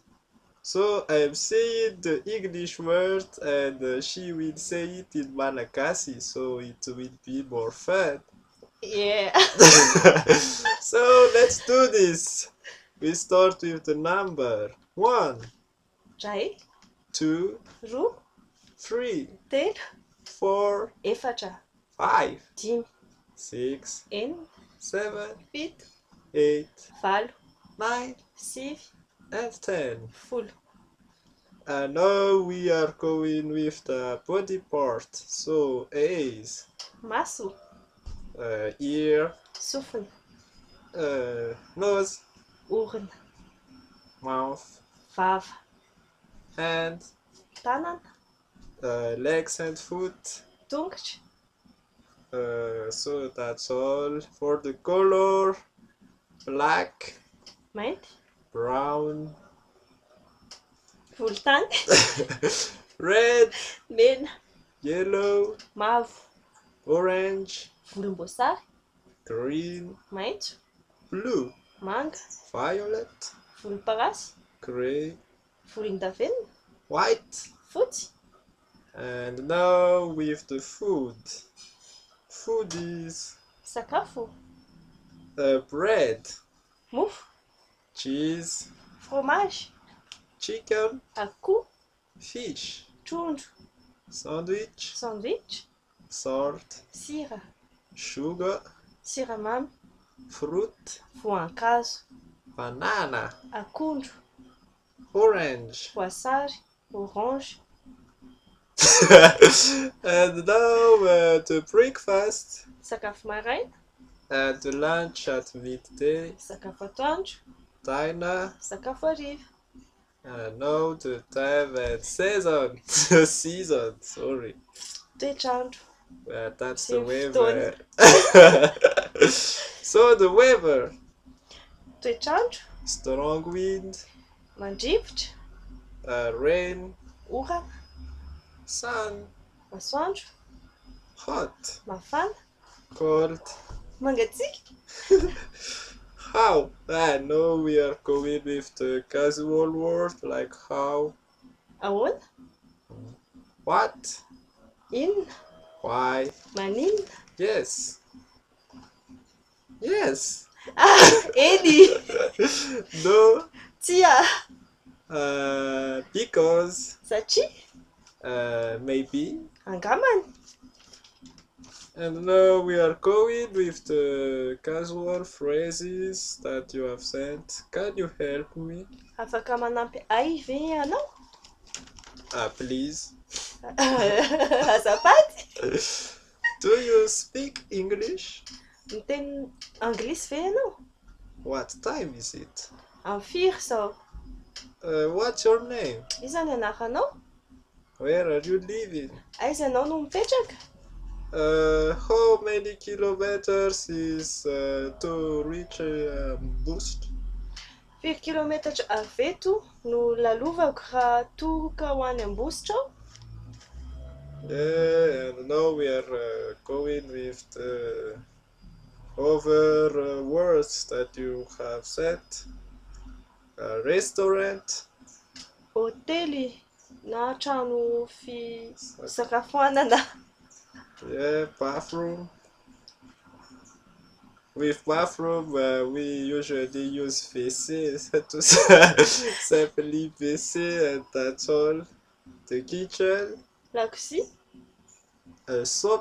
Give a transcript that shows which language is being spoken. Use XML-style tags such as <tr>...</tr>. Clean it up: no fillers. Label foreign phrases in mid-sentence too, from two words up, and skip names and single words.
<en>So I am saying the English word, and she will say it in Malagasy, so it will be more fun. Yeah. So let's do this. We start with the number 1,</en> <mg>Ray,</mg> <en>2,</en> <mg>roa,</mg> <en>3,</en> <mg>telo,</mg> <en>4,</en> <mg>efatra,</mg> <en>5,</en> <mg>dimy,</mg> <en>6,</en> <mg>enina,</mg> <en>7,</en> <mg>fito,</mg> <en>8,</en> <mg>valo,</mg> <en>9,</en> <mg>sivy,</mg> <en>and 10.</en> <mg>folo.</mg> <en>And now we are going with the body part. So eyes,</en> <mg>Maso,</mg> <en>ear,</en> <mg>sofina,</mg> <en>nose,</en> <mg>orona,</mg> <en>mouth,</en> <mg>vava,</mg> <en>hand,</en> <mg>tanana,</mg> <en>legs and foot.</en> <mg>tongotra,</mg> <en>So that's all. For the color, black,</en> <mg>mainty,</mg> <en>brown,</en> <mg>volontany,</mg> <en>red,</en> <mg>mena,</mg> <en>yellow,</en> <mg>mavo,</mg> <en>orange,</en> <mg>volomboasary,</mg> <en>green,</en> <mg>maitso,</mg> <en>blue,</en> <mg>manga,</mg> <en>violet,</en> <mg>volomparasy,</mg> <en>gray,</en> <mg>volondavenona,</mg> <en>white.</en> <mg>fotsy.</mg> <en>And now with the food. Food is</en> <mg>Sakafo,</mg> <en>bread,</en> <mg>mofo,</mg> <en>cheese,</en> <mg>fromage,</mg> <en>chicken,</en> <mg>akoho,</mg> <en>fish,</en> <mg>trondro,</mg> <en>sandwich,</en> <mg>sandwich,</mg> <en>salt,</en> <mg>sira,</mg> <en>sugar,</en> <mg>siramamy,</mg> <en>fruit,</en> <mg>voankazo,</mg> <en>banana,</en> <mg>akondro,</mg> <en>orange.</en> <mg>voasary, orange,</mg> <en>And now the breakfast</en> <mg>sakafo maraina,</mg> <en>and the lunch at midday,</en> <mg>sakafo atoandro,</mg> <en>dinner,</en> <mg>sakafo hariva,</mg> <en>and now the time and season. Season, sorry.</en> <mg>toetrandro,</mg> <en>That's</en> <mg>Sy</mg> <en>the</en> <mg>ny</mg> <en>weather. So the weather,</en> <mg>toetrandro,</mg> <en>strong wind,</en> <mg>mandrivotra,</mg> <en>rain,</en> <mg>orana,</mg> <en>sun,</en> <mg>masoandro,</mg> <en>hot,</en> <mg>mafana,</mg> <en>cold.</en> <mg>mangatsiaka,</mg> <en>How? No, we are going with the casual word like how,</en> <mg>ahoana,</mg> <en>what,</en> <mg>inona,</mg> <en>why.</en> <mg>maninona.</mg> <en>Yes. Yes.</en> <mg>Eny,</mg> <en>No.</en> <mg>tia,</mg> <en>Because.</en> <mg>satria,</mg> <en>Maybe.</en> <mg>angamany,</mg> <en>And now we are going with the casual phrases that you have sent. Can you help me?</en> <mg>afaka manampy ay ve anao?</mg> <en>Please.</en> <mg>Azafady?</mg> <en>Do you speak English?</en> <mg>Miteny anglisy ve anao?</mg> <en>What time is it?</en> <mg>Amin'ny firy zao?</mg> <en>What's your name?</en> <mg>Iza ny anaranao?</mg> <en>Where are you living?</en> <mg>Aiza anao no mipetraka?</mg> <en>How many kilometers is to reach Boost?</en> <mg>Firy kilometatra aveto no lalovako raha toroka ho any Ambositra aho?</mg> <en>Yeah, and now we are going with the other words that you have said. Restaurant,</en> <mg>Hotely na trano fisakafoanana.</mg> <en>yeah, bathroom. With bathroom, we usually use WC to simply WC, and that's all. The kitchen,</en> <mg>Lakozia,</mg> <en>soap,</en>